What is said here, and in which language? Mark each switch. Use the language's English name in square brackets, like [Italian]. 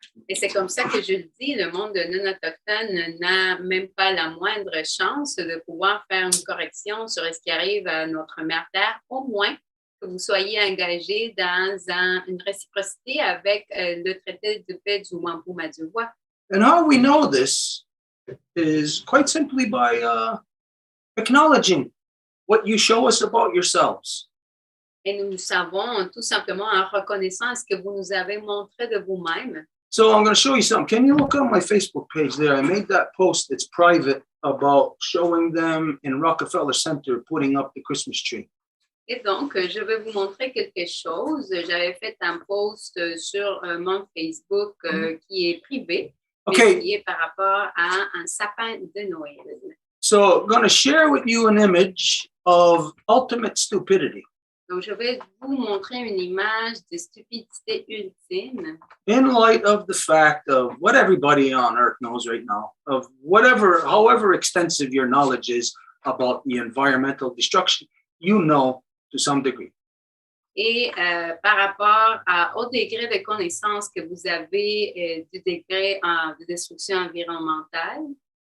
[French] Et c'est comme ça que je le dis, le monde non autochtone n'a même pas la moindre chance de pouvoir faire une correction sur ce qui arrive à notre mère Terre, au moins que vous soyez engagé dans une réciprocité avec le traité de paix du Wampum à voit. [English] And how we know this is quite simply by acknowledging what you show us about yourselves. [French] Et nous savons tout simplement en reconnaissant ce que vous nous avez montré de vous-même. [English] So I'm going to show you something. Can you look on my Facebook page there? I made that post. It's private about showing them in Rockefeller Center putting up the Christmas tree. [French] Et donc, je vais vous montrer quelque chose. J'avais fait un post sur mon Facebook qui est privé, mais qui est par rapport à un sapin de Noël. [English] So I'm going to share with you an image of ultimate stupidity. [French] Donc, je vais vous montrer une image de stupidité ultime. [English] In light of the fact of what everybody on earth knows right now, of however extensive your knowledge is about the environmental destruction, you know to some degree. [French] Et par rapport au degré de connaissance que vous avez du degré de destruction environnementale.